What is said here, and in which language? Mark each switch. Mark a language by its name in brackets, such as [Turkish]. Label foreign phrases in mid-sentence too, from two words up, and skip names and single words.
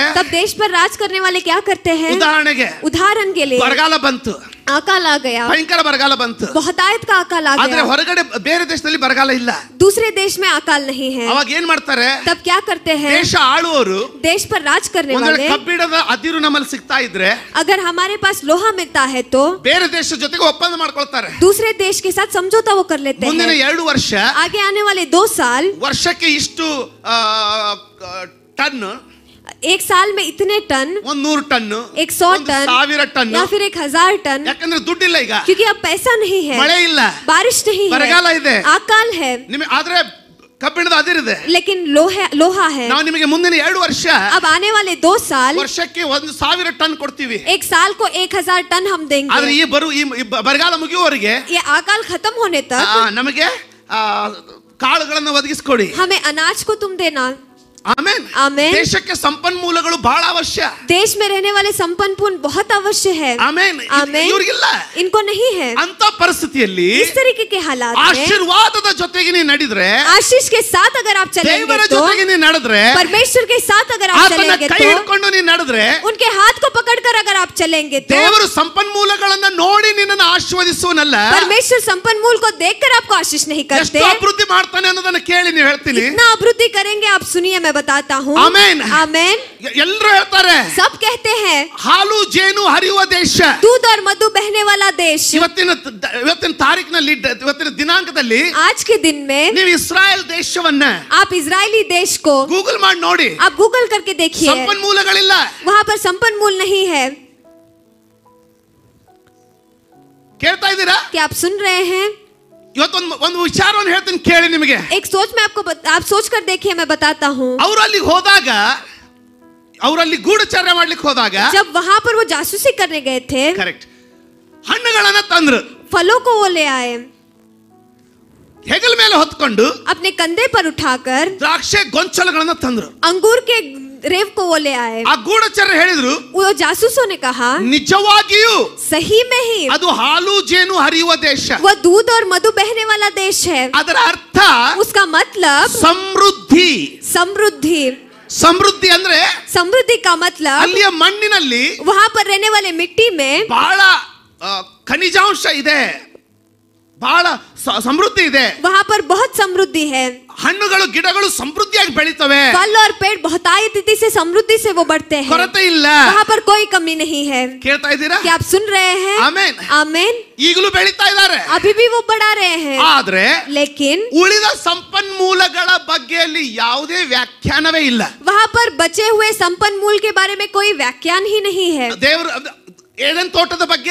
[Hindi] तब देश पर राज करने वाले क्या करते हैं? [Kannada] ಉದಾಹರಣೆಗೆ [Hindi] उदाहरण के लिए [Kannada] ಬರಗಾಲ ಬಂತು, [Hindi] अकाल आ गया, [Kannada] ಭಯಂಕರ ಬರಗಾಲ ಬಂತು. [Hindi] बहुतायत का अकाल आ [Kannada] ಆದ್ರೆ [Hindi] गया. [Kannada] ಹೊರಗಡೆ ಬೇರೆ ದೇಶದಲ್ಲಿ ಬರಗಾಲ ಇಲ್ಲ. [Hindi] दूसरे देश में अकाल नहीं है. [Kannada] ಅವಾಗ ಏನ್ ಮಾಡ್ತಾರೆ? [Hindi] तब क्या करते हैं? [Kannada] ದೇಶ ಆಳುವವರು [Hindi] देश पर राज करने [Kannada] ಒಂದೊಂದು [Hindi] वाले, [Kannada] ಕಬ್ಬಿಣದ ಅದಿರು ನಮ್ಮಲ್ಲಿ ಸಿಗ್ತಾ ಇದ್ರೆ [Hindi] अगर हमारे पास लोहा मिलता है तो [Kannada] ಬೇರೆ ದೇಶ ಜೊತೆಗೆ ಒಪ್ಪಂದ ಮಾಡ್ಕೊಳ್ತಾರೆ. [Hindi] दूसरे देश के साथ समझौता वो कर लेते [Kannada] ಮುಂದಿನ [Hindi] हैं. [Kannada] 2 ವರ್ಷ, [Hindi] आगे आने वाले 2 साल, [Kannada] ವರ್ಷಕ್ಕೆ ಇಷ್ಟು ಟನ್, [Hindi] एक साल में इतने टन, [Kannada] 100 ಟನ್, [Hindi] 100 टन [Kannada] 1000 ಟನ್, [Hindi] या फिर 1000 टन, [Kannada] ಯಾಕಂದ್ರೆ ದುಡ್ಡಿಲ್ಲ ಈಗ, [Hindi] क्योंकि अब पैसा नहीं है, [Kannada] ಮಳೆ ಇಲ್ಲ, [Hindi] बारिश नहीं [Kannada] ಬರಗಾಲ ಇದೆ, [Hindi] है, अकाल है, [Kannada] ನಿಮಗೆ ಆದ್ರೆ ಕಬ್ಬಿಣದ ಅದಿರಿದೆ. [Hindi] लेकिन लोहा है. [Kannada] ನಾವು ನಿಮಗೆ ಮುಂದಿನ 2 ವರ್ಷ, [Hindi] अब आने वाले 2 साल, [Kannada] ವರ್ಷಕ್ಕೆ 1000 ಟನ್ ಕೊಡ್ತೀವಿ. [Hindi] एक साल को 1000 टन हम [Kannada] ಆದ್ರೆ [Hindi] देंगे. [Kannada] ಈ ಬರಗಾಲ ಮುಗಿಯುವವರೆಗೆ [Hindi] ये अकाल खत्म होने तक [Kannada] ನಮಗೆ ಕಾಳುಗಳನ್ನು ಒದಗಿಸ್ಕೊಡಿ. [Hindi] हमें अनाज को तुम देना. [Kannada] ಆಮೇಲೆ ಆಮೆನ್. ಆಮೆನ್. ದೇಶಕ್ಕೆ ಸಂಪನ್ಮೂಲಗಳು ಬಹಳ ಅವಶ್ಯ. [Hindi] देश में रहने वाले संपन्न बहुत अवश्य है. [Kannada] ಆಮೆನ್. ಆಮೆನ್. ಇವ್ರಿಗಿಲ್ಲ, [Hindi] इनको नहीं है. [Kannada] ಅಂತ ಪರಿಸ್ಥಿತಿಯಲ್ಲಿ [Hindi] इस तरीके के हालात में [Kannada] ಆಶೀರ್ವಾದದ ಜೊತೆಗೆ ನೀನು ನಡೆದ್ರೆ, [Hindi] आशीष के साथ अगर आप [Kannada] ದೇವರ [Hindi] चलेंगे तो, [Kannada] ಜೊತೆಗೆ ನೀನು ನಡೆದ್ರೆ, [Hindi] परमेश्वर के साथ अगर आप [Kannada] ಆತನ [Hindi] चलेंगे [Kannada] ಕೈ [Hindi] तो, [Kannada] ಹಿಡ್ಕೊಂಡು ನೀನು ನಡೆದ್ರೆ, [Hindi] उनके हाथ को पकड़कर अगर आप चलेंगे तो, [Kannada] ದೇವರು ಸಂಪನ್ಮೂಲಗಳನ್ನ ನೋಡಿ ನಿನ್ನನ್ನು ಆಶೀರ್ವದಿಸುವನಲ್ಲ, [Hindi] परमेश्वर संपन्नमूल को देखकर आपको आशीष नहीं [Kannada] ಎಷ್ಟು [Hindi] करते. [Kannada] ಅಭಿವೃದ್ಧಿ ಮಾಡ್ತಾನೆ ಅನ್ನೋದನ್ನ ಕೇಳಿ ನೀವು ಹೇಳ್ತೀನಿ. [Hindi] कितना अभिवृद्धि करेंगे आप सुनिए, मैं बताता हूँ. [Kannada] ಆಮೆನ್. [Hindi] आमेन. [Kannada] ಎಲ್ಲರೂ ಹೇಳ್ತಾರೆ [Hindi] सब कहते हैं [Kannada] ಹಾಲು ಜೇನು ಹರಿಯುವ ದೇಶ. [Hindi] दूध और मधु बहने वाला देश. [Kannada] ಇವತ್ತಿನ ತಾರೀಕಿನಲ್ಲಿ, ಇವತ್ತಿನ ದಿನಾಂಕದಲ್ಲಿ [Hindi] आज के दिन में [Kannada] ನೀವು ಇಸ್ರಾಯೇಲ್ ದೇಶವನ್ನ [Hindi] आप इजरायली देश को [Kannada] ಗೂಗಲ್ ಮಾಡಿ ನೋಡಿ. [Hindi] आप गूगल करके देखिए, [Kannada] ಸಂಪನ್ಮೂಲಗಳಿಲ್ಲ, [Hindi] वहाँ पर संपन्नमूल नहीं है. [Kannada] ಕೇಳ್ತಾ ಇದ್ದೀರಾ? [Hindi] क्या आप सुन रहे हैं? [Kannada] ಇವತ್ತೊಂದು ವಿಚಾರವನ್ನು ಹೇಳ್ತೀನಿ ಕೇಳಿ ನಿಮಗೆ. [Hindi] एक सोच में आप सोच कर देखिए, मैं बताता हूँ. [Kannada] ಅವರು ಅಲ್ಲಿಗೆ ಹೋದಾಗ, ಅವರಲ್ಲಿ ಗೂಢಚರ್ಯ ಮಾಡ್ಲಿಕ್ಕೆ ಹೋದಾಗ, [Hindi] जब वहाँ पर वो जासूसी करने गए थे, [Kannada] ಕರೆಕ್ಟ್, ಹಣ್ಣುಗಳನ್ನ ತಂದ್ರು, [Hindi] फलों को वो ले आए, [Kannada] ಹೆಗಲ ಮೇಲೆ ಹೊತ್ಕೊಂಡು [Hindi] अपने कंधे पर उठाकर [Kannada] ದ್ರಾಕ್ಷೆ ಗೊಂಚಲುಗಳನ್ನ ತಂದ್ರು. [Hindi] अंगूर के रेव को वो ले आए. [Kannada] ಆ ಗೂಢಚರ್ಯ ಹೇಳಿದ್ರು, [Hindi] वो जासूसों ने कहा [Kannada] ನಿಜವಾಗಿಯೂ [Hindi] सही में ही [Kannada] ಅದು ಹಾಲು ಜೇನು ಹರಿಯುವ ದೇಶ. [Hindi] वो दूध और मधु बहने वाला देश है. [Kannada] ಅದರ ಅರ್ಥ [Hindi] उसका मतलब [Kannada] ಸಮೃದ್ಧಿ. [Hindi] समृद्धि. [Kannada] ಸಮೃದ್ಧಿ ಅಂದ್ರೆ [Hindi] समृद्धि का मतलब [Kannada] ಅಲ್ಲಿಯ ಮಣ್ಣಿನಲ್ಲಿ [Hindi] वहाँ पर रहने वाले मिट्टी में [Kannada] ಬಹಳ ಖನಿಜಾಂಶ ಇದೆ, ಬಹಳ ಸಮೃದ್ಧಿ ಇದೆ. [Hindi] वहाँ पर बहुत समृद्धि है. [Kannada] ಹಣ್ಣುಗಳು ಗಿಡಗಳು ಸಮೃದ್ಧಿಯಾಗಿ ಬೆಳೀತವೆ, [Hindi] फल और पेड़ बहुतायत से समृद्धि से वो बढ़ते हैं. [Kannada] ಕೊರತೆ ಇಲ್ಲ. [Hindi] वहाँ पर कोई कमी नहीं है. [Kannada] ಕೇಳ್ತಾ ಇದ್ದೀರಾ? [Hindi] क्या आप सुन रहे हैं? [Kannada] ಆಮೆನ್. [Hindi] आमेन. [Kannada] ಈಗಲೂ ಬೆಳೀತಾ ಇದ್ದಾರೆ, [Hindi] अभी भी वो बढ़ा रहे हैं. [Kannada] ಆದ್ರೆ [Hindi] लेकिन [Kannada] ಉಳಿದ ಸಂಪನ್ಮೂಲಗಳ ಬಗ್ಗೆಯಲ್ಲಿ ಯಾವುದೇ ವ್ಯಾಖ್ಯಾನವೇ ಇಲ್ಲ. [Hindi] वहाँ पर बचे हुए संपन्नमूल के बारे में कोई व्याख्यान ही नहीं है. [Kannada] ದೇವರು ಏದೆನ್ ತೋಟದ ಬಗ್ಗೆ,